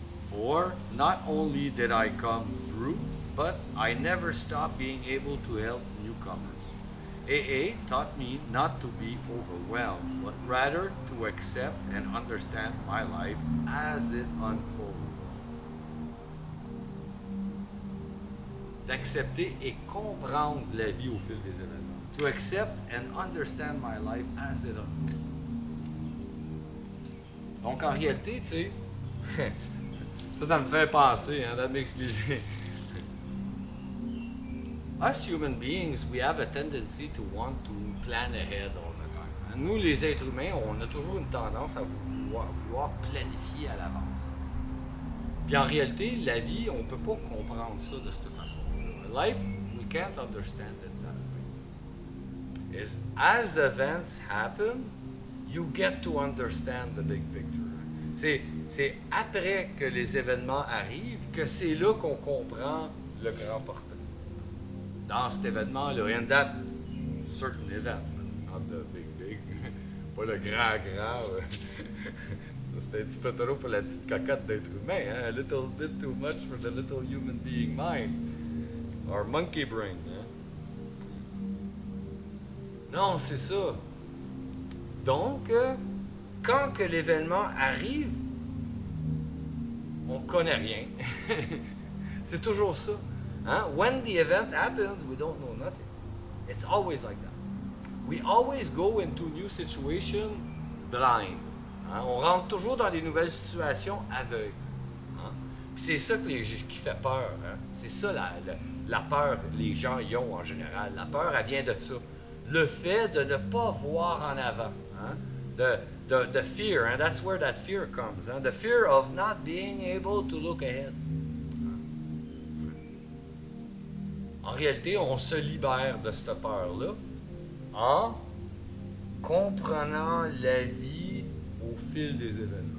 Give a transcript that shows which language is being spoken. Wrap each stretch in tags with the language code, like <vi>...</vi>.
<en>For not only did I come through, but I never stopped being able to help newcomers. AA taught me not to be overwhelmed, but rather to accept and understand my life as it unfolds.</en> <fr>D'accepter et comprendre la vie au fil des événements.</fr> <en>To accept and understand my life as it unfolds.</en> <fr>Donc en réalité, tu sais, ça me fait penser, hein,</fr> <en>that makes me... Us human beings, we have a tendency to want to plan ahead all the time.</en> <fr>Nous, les êtres humains, on a toujours une tendance à vouloir planifier à l'avance. Puis en réalité, la vie, on ne peut pas comprendre ça de cette façon.</fr> <en>Life, we can't understand it that way. Is as events happen, you get to understand the big picture.</en> <fr>C'est après que les événements arrivent que c'est là qu'on comprend le grand portrait. Dans cet événement-là,</fr> <en>in that certain event, not the big,</en> <fr>pas le grand. C'était un petit peu trop pour la petite cocotte d'être humain, hein?</fr> <en>A little bit too much for the little human being mind. Or monkey brain. Hein?</en> <fr>Non, c'est ça. Donc, quand que l'événement arrive, on connaît rien. C'est toujours ça. Hein?</fr> <en>When the event happens, we don't know nothing. It's always like that. We always go into new situation blind. Hein?</en> <fr>On rentre toujours dans des nouvelles situations aveugles. Hein? Puis c'est ça qui fait peur. Hein? C'est ça la peur que les gens y ont en général. La peur, elle vient de ça. Le fait de ne pas voir en avant. Hein?</fr> <en>The fear, and that's where that fear comes. Hein? The fear of not being able to look ahead.</en> <fr>En réalité, on se libère de cette peur-là en comprenant la vie au fil des événements.</fr>